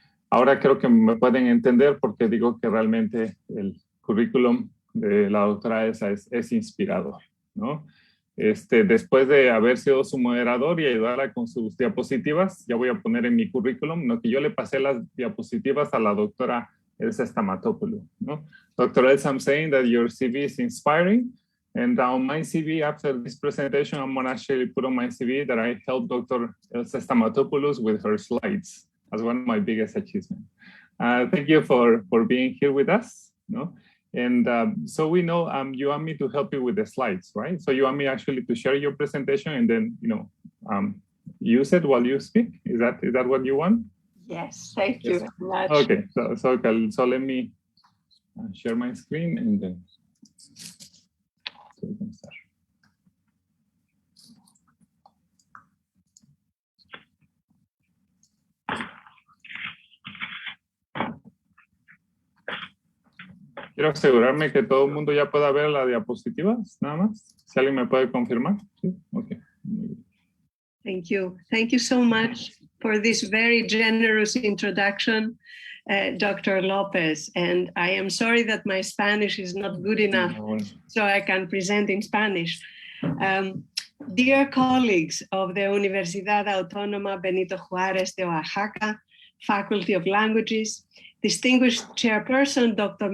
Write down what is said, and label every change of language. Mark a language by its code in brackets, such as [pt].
[es] Ahora creo que me pueden entender por qué digo que realmente el currículum de la doctora Elsa es inspirador, ¿no? Después de haber sido su moderador y ayudarla con sus diapositivas, ya voy a poner en mi currículum, ¿no?, que yo le pasé las diapositivas a la doctora Elsa Stamatopoulos, ¿no? [en] Dr. Elsa, I'm saying that your CV is inspiring, and on my CV, after this presentation, I'm going to actually put on my CV that I helped Dr. Elsa Stamatopoulos with her slides as one of my biggest achievements. Thank you for being here with us, no? And so we know you want me to help you with the slides, right? So you want me actually to share your presentation and then, use it while you speak? Is that what you want? Yes, thank you very much. Okay, so let me share my screen and then so we can start. [es] Quiero asegurarme que todo el mundo ya pueda ver la diapositiva, nada más. Si alguien me puede confirmar. Sí, okay. [en] Thank you. Thank you so much for this very generous introduction, Dr. Lopez. And I am sorry that my Spanish is not good enough, so I can present in Spanish. Dear colleagues of the Universidad Autónoma Benito Juárez de Oaxaca, Faculty of Languages, distinguished chairperson, Dr.